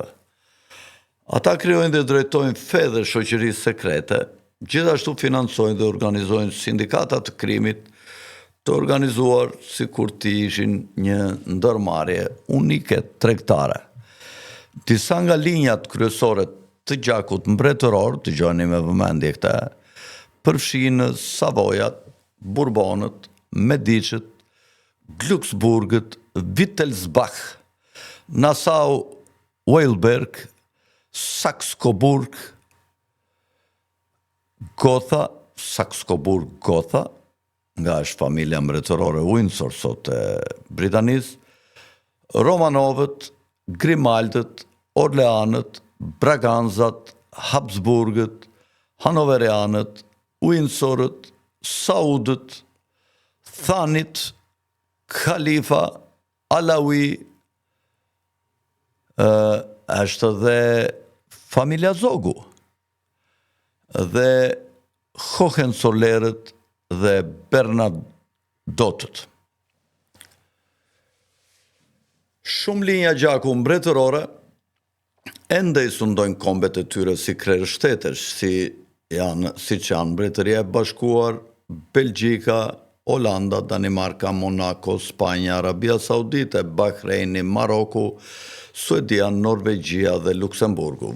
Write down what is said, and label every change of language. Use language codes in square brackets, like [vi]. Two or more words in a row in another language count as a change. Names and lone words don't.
[sq] Ata krijojnë dhe drejtojnë fe dhe shoqëri sekrete, gjithashtu financojnë dhe organizojnë sindikata të krimit të organizuar sikur të ishin një ndërmarrje unike tregtare. Disa nga linjat kryesore të gjakut mbretëror, dëgjoni me vëmendje këta, përfshin Savojat, Bourbonët, Medicët, Glücksburgët, Wittelsbach, Nassau-Weilburg, Saxe-Coburg, Gotha, Saxe-Coburg-Gotha, nga është familja mbretërore Windsor sot e Britanisë, Romanovët, Grimaldët, Orleanët, Braganzat, Habsburgët, Hanoverianët, Windsorët, Saudët, Thanit, Khalifa, Alawi, është dhe familja Zogu, dhe Hohenzollerët dhe Bernadotët. Shumë linja gjaku mbretërore ende i sundojnë kombet e tyre si krerë shtetësh, siç janë Mbretëria e Bashkuar, Belgjika, Olanda, Danimarka, Monako, Spanja, Arabia Saudite, Bahreini, Maroku, Suedia, Norvegjia dhe Luksemburgu.